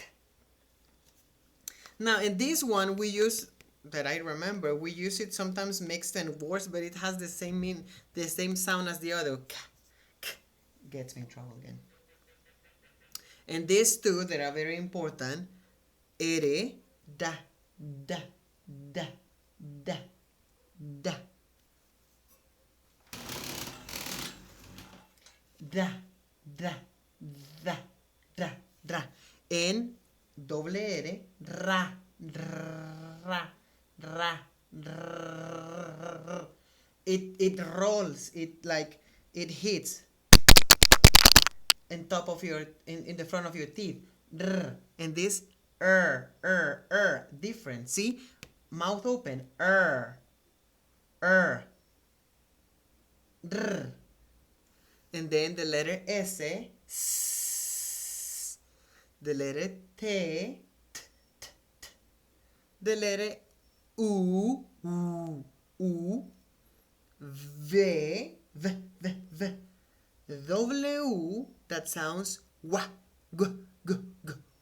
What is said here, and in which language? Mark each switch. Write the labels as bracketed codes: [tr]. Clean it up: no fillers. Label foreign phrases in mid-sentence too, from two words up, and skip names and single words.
[en] Now in this one we use, that I remember, we use it sometimes mixed and worse, but it has the same sound as the other. K, gets me in trouble again. And these two that are very important, ere, da, da, da, da, da. Da, da, da, da, da. [es] En doble R, ra, ra, ra, ra. [en] It rolls, it hits in top of your, in the front of your teeth. And this different. See, mouth open, and then the letter S, the letter T, the letter U, V, W, that sounds wa, g, g, g, g.